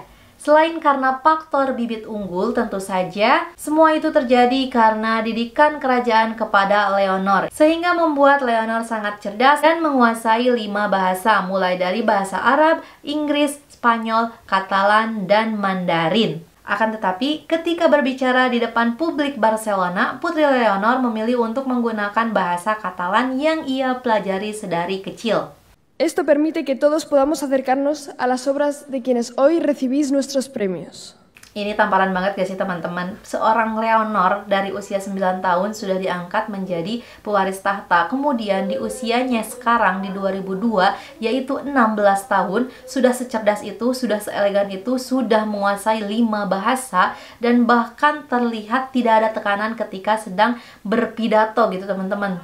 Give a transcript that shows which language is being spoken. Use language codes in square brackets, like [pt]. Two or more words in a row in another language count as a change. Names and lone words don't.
[id] Selain karena faktor bibit unggul, tentu saja semua itu terjadi karena didikan kerajaan kepada Leonor, sehingga membuat Leonor sangat cerdas dan menguasai 5 bahasa, mulai dari bahasa Arab, Inggris, Spanyol, Katalan, dan Mandarin. Akan tetapi, ketika berbicara di depan publik Barcelona, Putri Leonor memilih untuk menggunakan bahasa Katalan yang ia pelajari sedari kecil. [es] Esto permite que todos podamos acercarnos a las obras de quienes hoy recibís nuestros premios. [id] Ini tamparan banget gak sih teman-teman? Seorang Leonor dari usia 9 tahun sudah diangkat menjadi pewaris tahta. Kemudian di usianya sekarang di 2002, yaitu 16 tahun, sudah secerdas itu, sudah seelegan itu, sudah menguasai 5 bahasa, dan bahkan terlihat tidak ada tekanan ketika sedang berpidato gitu teman-teman.